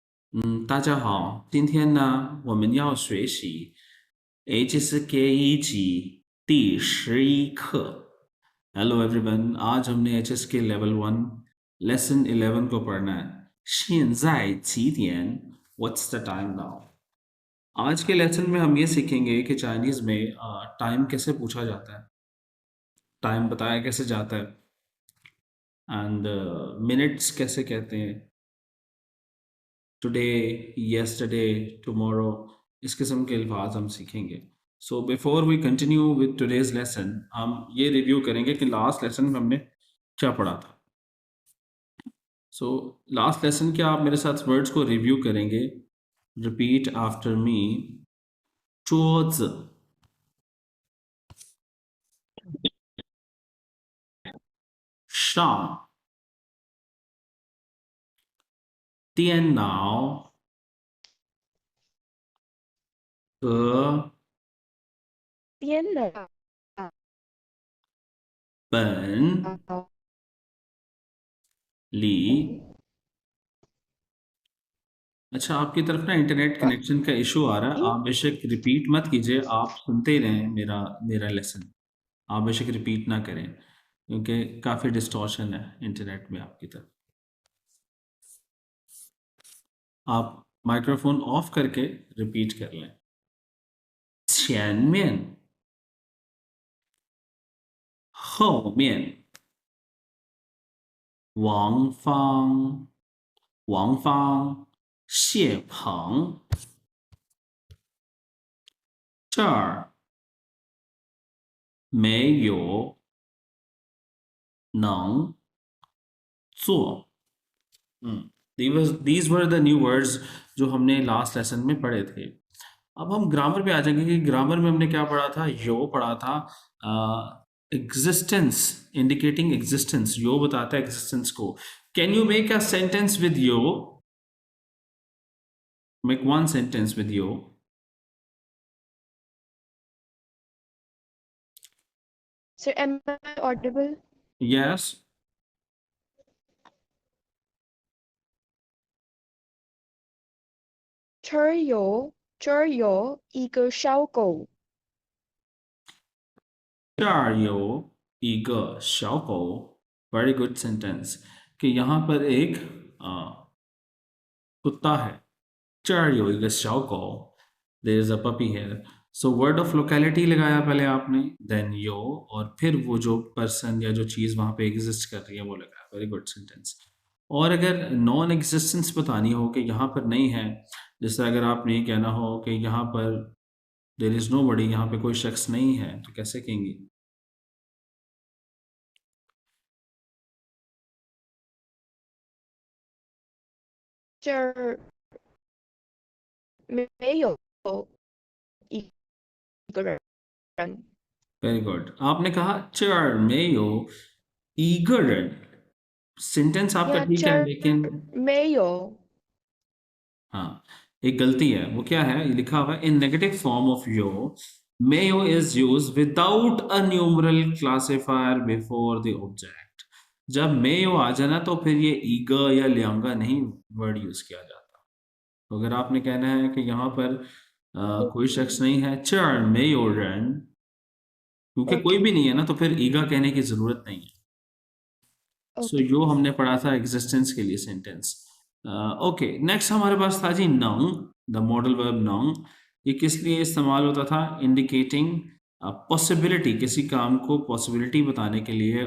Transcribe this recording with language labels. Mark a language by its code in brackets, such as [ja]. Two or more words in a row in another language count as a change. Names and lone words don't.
[zh] 大家好，今天呢，我们要学习 HSK 一级第11课। [en] Hello everyone, [hi] आज हमने HSK Level 1 Lesson 11 को पढ़ना है। [zh] 现在几点 [en] What's the time now? [hi] आज के लेसन में हम ये सीखेंगे कि चाइनीज़ में टाइम कैसे पूछा जाता है, टाइम बताया कैसे जाता है, [en] and minutes [hi] कैसे कहते हैं, [en] टुडे, yesterday, tomorrow, [hi] इस किस्म के अल्फाज हम सीखेंगे। [en] so before we continue with today's lesson, [hi] हम ये रिव्यू करेंगे कि [en] last lesson [hi] में हमने क्या पढ़ा था। [en] so last lesson [hi] के आप मेरे साथ वर्ड्स को रिव्यू करेंगे। [en] repeat after me. [zh] 桌子 上 电脑 和电脑 [hi] 本里 अच्छा, आपकी तरफ ना [en] internet connection [hi] का इशू आ रहा है। आप बेशक रिपीट मत कीजिए, आप सुनते ही रहें मेरा मेरा लेसन। आप बेशक रिपीट ना करें क्योंकि काफ़ी डिस्टॉर्शन है इंटरनेट में आपकी तरफ। आप [en] microphone off [hi] करके रिपीट कर लें। [zh] 前面后面王芳谢鹏这儿没有能做。 [en] these were the new words [hi] जो हमने [en] last lesson [hi] में पढ़े थे। अब हम ग्रामर पे आ जाएंगे कि ग्रामर में हमने क्या पढ़ा था। यो पढ़ा था एग्जिस्टेंस, [en] indicating existence. [hi] यो बताता है एग्जिस्टेंस को। [en] can you make a sentence with यो? make one sentence with यो। Sir, am I audible? यस। [zh] 这儿有一个小狗。这儿有一个小狗。 [en] very good sentence [hi] कि यहाँ पर एक कुत्ता है। [zh] 这儿有一个小狗। [en] There is a puppy here. So word of locality [hi] लगाया पहले आपने, then यो, और फिर वो जो पर्सन या जो चीज़ वहाँ पे एग्जिस्ट कर रही है वो लगाया। [en] very good sentence. [hi] और अगर [en] non existence [hi] बतानी हो कि यहाँ पर नहीं है, जैसे अगर आपने ये कहना हो कि यहाँ पर [en] there is no body, [hi] यहाँ पे कोई शख्स नहीं है, तो कैसे कहेंगे? [zh] 这儿没有一个人。 [en] very good. [hi] आपने कहा [zh] 这儿没有一个人। [hi] सेंटेंस आपका या ठीक [zh] 这 [hi] है, [zh] 儿 [hi] लेकिन [zh] 没有 [hi] हाँ, एक गलती है। वो क्या है? ये लिखा हुआ है [en] in negative form of यो, मेयो is use without a numeral classifier before the object. [hi] जब मेयो आ जाए ना तो फिर ये ईगर या लियांगा नहीं वर्ड यूज किया जाता। तो अगर आपने कहना है कि यहाँ पर कोई शख्स नहीं है, [zh] 这儿没有人, [hi] क्योंकि कोई [en] ओके [hi] भी नहीं है ना, तो फिर ईगा कहने की जरूरत नहीं है। [en] सो ओके [hi] यो हमने पढ़ा था एग्जिस्टेंस के लिए सेंटेंस। ओके, नेक्स्ट हमारे पास था जी नंग, [en] the modal verb [hi] नंग। ये किस लिए इस्तेमाल होता था? [en] indicating possibility, [hi] किसी काम को पॉसिबिलिटी बताने के लिए।